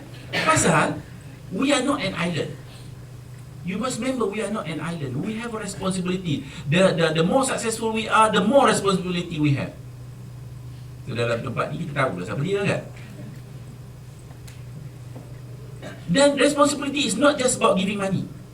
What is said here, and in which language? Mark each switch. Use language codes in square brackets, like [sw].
[ms] Pasal we are not an island. You must remember we are not an island. We have a responsibility. The more successful we are, the more responsibility we have. So dalam tempat ni kita tahu lah siapa dia kan. [en] Dan responsibility is not just about giving money.